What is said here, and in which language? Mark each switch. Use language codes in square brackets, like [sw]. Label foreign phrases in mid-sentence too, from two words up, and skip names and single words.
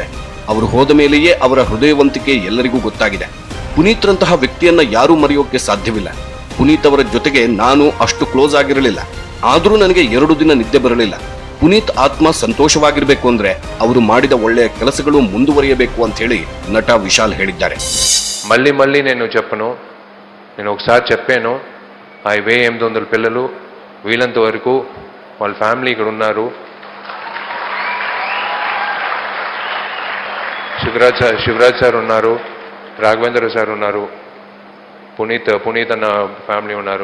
[kn] ಅವರು ಹೋದ ಮೇಲೆಯೇ ಅವರ ಹೃದಯವಂತಿಕೆ ಎಲ್ಲರಿಗೂ ಗೊತ್ತಾಗಿದೆ. ಪುನೀತ್ರಂತಹ ವ್ಯಕ್ತಿಯನ್ನ ಯಾರೂ ಮರೆಯೋಕೆ ಸಾಧ್ಯವಿಲ್ಲ. ಪುನೀತ್ ಅವರ ಜೊತೆಗೆ ನಾನು ಅಷ್ಟು ಕ್ಲೋಸ್ ಆಗಿರಲಿಲ್ಲ, ಆದ್ರೂ ನನಗೆ 2 ದಿನ ನಿದ್ದೆ ಬರಲಿಲ್ಲ. ಪುನೀತ್ ಆತ್ಮ ಸಂತೋಷವಾಗಿರ್ಬೇಕು ಅಂದ್ರೆ ಅವರು ಮಾಡಿದ ಒಳ್ಳೆಯ ಕೆಲಸಗಳು ಮುಂದುವರಿಯಬೇಕು ಅಂತ ಹೇಳಿ ನಟ ವಿಶಾಲ್ ಹೇಳಿದ್ದಾರೆ. [te] మళ్ళీ నేను చెప్పను, నేను ఒకసారి చెప్పాను. ఆ 1800 పిల్లలు వీళ్ళంత వరకు వాళ్ళ ఫ్యామిలీ ఇక్కడ ఉన్నారు. శివరాజ్ సార్ ఉన్నారు, రాఘవేంద్ర సార్ ఉన్నారు, పునీత్ అన్న ఫ్యామిలీ ఉన్నారు.